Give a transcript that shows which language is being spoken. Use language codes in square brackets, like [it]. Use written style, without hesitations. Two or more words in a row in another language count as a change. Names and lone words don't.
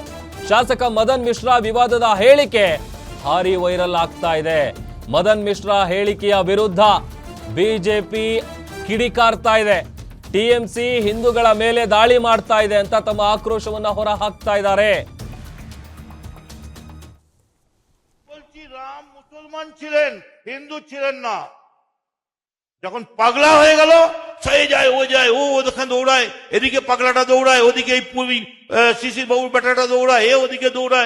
[kn] ಶಾಸಕ ಮದನ್ ಮಿಶ್ರಾ ವಿವಾದದ ಹೇಳಿಕೆ ಭಾರಿ ವೈರಲ್ ಆಗ್ತಾ ಇದೆ. ಮದನ್ ಮಿಶ್ರಾ ಹೇಳಿಕೆಯ ವಿರುದ್ಧ ಬಿಜೆಪಿ ಕಿಡಿಕಾರ್ತಾ ಇದೆ. ಟಿಎಂಸಿ ಹಿಂದೂಗಳ ಮೇಲೆ ದಾಳಿ ಮಾಡ್ತಾ ಇದೆ ಅಂತ ತಮ್ಮ ಆಕ್ರೋಶವನ್ನ ಹೊರ ಹಾಕ್ತಾ ಇದ್ದಾರೆ. [bn] রাম মুসলমান ছিলেন, হিন্দু ছিলেন না। যখন পাগলা হয়ে গেল, সে যায় ও যায়, ও ওখানে দৌড়ায়, এদিকে পাগলাটা দৌড়ায়, ওদিকে এই পুরী শিশির বাবুর বেটাটা দৌড়ায়, এ ওদিকে দৌড়ায়।